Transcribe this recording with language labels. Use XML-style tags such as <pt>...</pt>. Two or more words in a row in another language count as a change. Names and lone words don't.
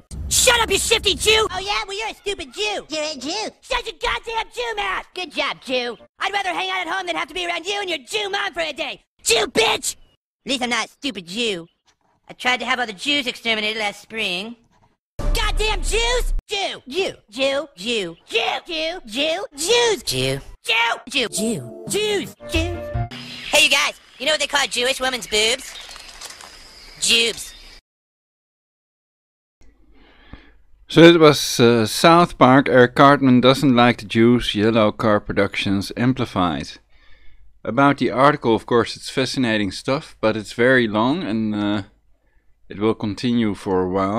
<en>Shut up, you shifty Jew! Oh, yeah? Well, you're a stupid Jew. You're a Jew. Shut your goddamn Jew mouth! Good job, Jew. I'd rather hang out at home than have to be around you and your Jew mom for a day. Jew, bitch! At least I'm not a stupid Jew. I tried to have all the Jews exterminated last spring. Goddamn Jews! Jew! Jew! Jew! Jew! Jew! Jew! Jew! Jews! Jew! Jew! Jew! Jew! Jews! Jews! Hey, you guys, you know what they call Jewish women's boobs? Jubes. So it was South Park. Eric Cartman doesn't like the Jews. Yellow Car Productions amplified. About the article, of course, it's fascinating stuff, but it's very long and it will continue for a while.</en>